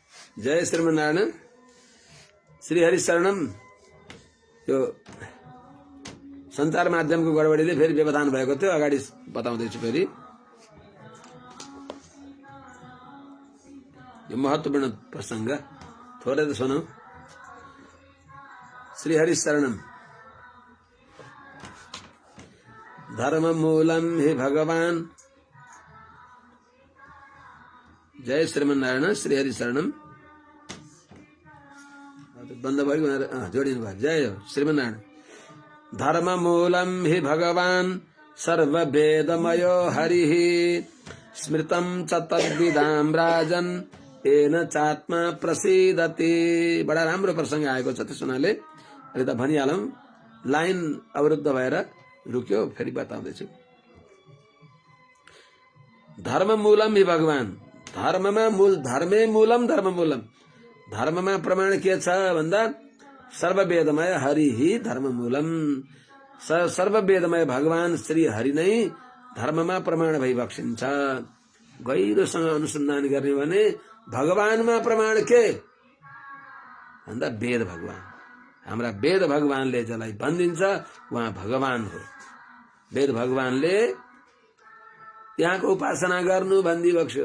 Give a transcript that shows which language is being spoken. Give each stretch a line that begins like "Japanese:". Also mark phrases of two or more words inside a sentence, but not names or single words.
Sanskrit: जय श्रीमन्नारायण। श्रीहरि शरणम।
Nepali: यो सञ्चार माध्यमको गडबडीले फेरि व्यवधान भएको थियो, अगाडि बताउँदैछु। फेरि यो महत्त्वपूर्ण प्रसंग थोरै त सुनौ।
Sanskrit: श्रीहरि शरणम। धर्म मूलम हे भगवान। जय श्रीमन्नारायण। श्रीहरि शरणम।
Nepali: बन्द भयो भनेर जोडिनु भयो। जय हो श्रीमन्नारायण।
Sanskrit: धर्म मूलम हि भगवान सर्ववेदमयो हरिः स्मृतं च तद्विदां राजन येन चात्मा प्रसीदति।
Nepali: बडा राम्रो प्रसंग आएको छ त्यस हुनाले अहिले त भनिहालौं। लाइन अवरुद्ध भएर रुक्यो, फेरि बताउँदैछु।
Sanskrit: धर्म मूलम हि भगवान।
Nepali: धर्ममा मूल,
Sanskrit: धर्मे मूलम धर्म मूलम।
Nepali: धर्ममा प्रमाण के छ भन्दा
Sanskrit: सर्ववेदमय हरि ही धर्म मूलम।
Nepali: सर्ववेदमय भगवान श्री हरि नै धर्ममा प्रमाण भइबक्सिन्छ। गहिरोसँग अनुसन्धान गर्ने भने भगवानमा प्रमाण के भन्दा वेद भगवान। हाम्रा वेद भगवानले जसलाई भनिदिन्छ उहाँ भगवान हो। वेद भगवानले यहाँको उपासना गर्नु भनिदिबक्स्यो।